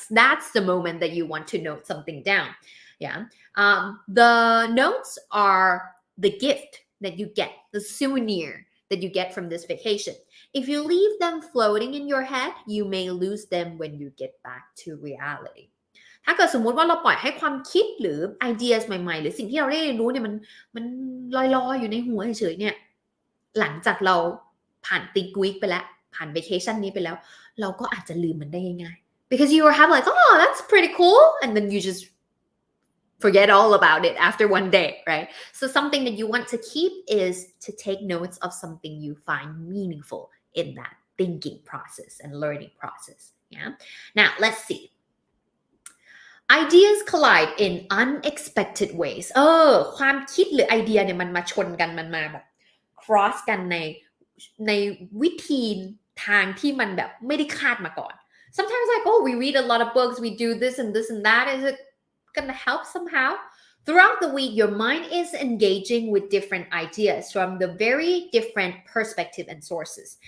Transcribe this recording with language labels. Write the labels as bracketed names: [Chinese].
[English] That's the moment that you want to note something down. Yeah. The notes are the gift that you get, the souvenir that you get from this vacation. If you leave them floating in your head, you may lose them when you get back to reality. [Thai] ถ้าเกิดสมมุติว่าเราปล่อยให้ความคิดหรือไอเดียใหม่ๆหรือสิ่งที่เราได้เรียนรู้เนี่ยมันลอยๆอยู่ในหัวเฉยๆเนี่ยหลังจากเราผ่าน think week ไปแล้วผ่าน vacation นี้ไปแล้วเราก็อาจจะลืมมันได้ง่ายๆ [English] because you have like oh that's pretty cool and then you just forget all about it after one day, right? So something that you want to keep is to take notes of something you find meaningful in that thinking process and learning process. Yeah. Now let's see. Ideas collide in unexpected ways. [Thai] ความคิดหรือไอเดียเนี่ยมันมาชนกันมันมาแบบ cross กันในวิธีทางที่มันแบบไม่ได้คาดมาก่อน [English] Sometimes like oh we read a lot of books, we do this and this and that. Is it gonna help somehow? Throughout the week, your mind is engaging with different ideas from the very different perspective and sources.